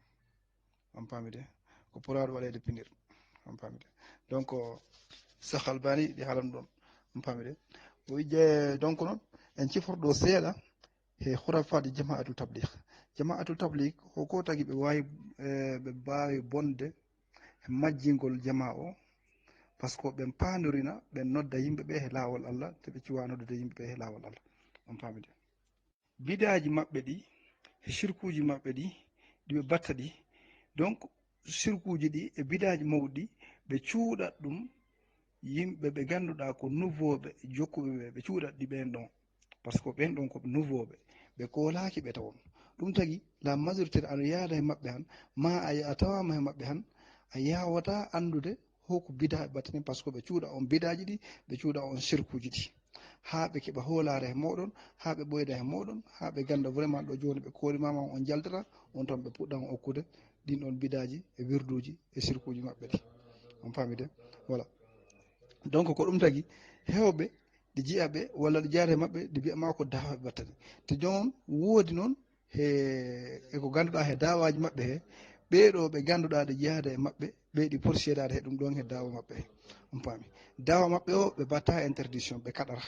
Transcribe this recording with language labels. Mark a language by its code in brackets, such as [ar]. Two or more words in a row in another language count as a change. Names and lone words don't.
[ff] On paami de ko poraɗo waɗede punir. On paami de donc Cheikh Albani ɗi haalan ɗon. On paami de o wi donc noon en ciforɗo seeɗa he hurafaji jama'atul tabligh. Jama'atul tabligh hoko tagi ɓe wawi ɓe mbawi bonde e majjingol jama o par ce que ɓen pandorina ɓen nodda yimɓe ɓe he lawol Allah te ɓe cuwa noddude yimɓe ɓe he lawol Allah. On paami de bidaji maɓɓe ɗi e shirkuji maɓɓe ɗi ɗiɓe batta ɗi, donc shirkuji ɗi e bidaji mawɗi ɓe cuuɗat ɗum yimɓe ɓe ganduɗa ko nouveau ɓe jokkuɓe ɓe cuuɗat ɗi ɓen ɗon par ce que ɓen ɗon koɓe nouveau ɓe kolaki ɓe tawon. Ɗum tagi [fr] la majorité [ff] aɗa yaada e maɓɓe han ma a tawama e maɓɓe han a yawata andude hoko bida battani par ce que ɓe cuuɗa on bidaji ɗi ɓe cuuɗa on shirkuji ɗi ha ɓe keɓa hoolare e moɗon ha ɓe ɓoyda e moɗon ha ɓe ganda vraiment ɗo joni ɓe korimama on jaltata on tan ɓe puɗɗan okkude ɗin ɗon bidaji e wirduji e shirkuji maɓɓe ɗi. On paami de voilà. Donc ko ɗum tagi hewɓe ɗi jiya ɓe walla ɗi jaata e maɓɓe ɗi mbiyama ko dawa ɓe battani te jon woodi noon eko ganduɗa he dawaji maɓɓe he ɓeɗo ɓe ganduɗa ɗe jeyada e maɓɓe ɓe ɗi poti seedade he ɗum ɗon he dawa maɓɓe he. On paami dawa maɓɓe o ɓe batta interdiction ɓe kaɗara.